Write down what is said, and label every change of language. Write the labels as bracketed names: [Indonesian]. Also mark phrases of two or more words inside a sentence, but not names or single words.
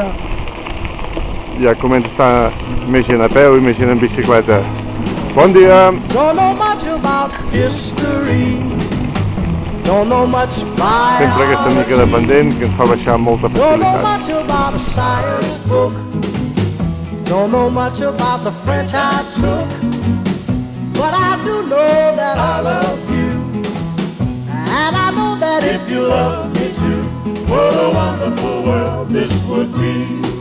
[Catalan] Ja comença a estar més gent a peu i més gent en bicicleta. Bon dia! Sempre aquesta mica de pendent que ens fa baixar amb molta facilitat. [English] Don't know much about the French I took, but I do know that I love you, and I know that if you love me too, what a wonderful world this would be.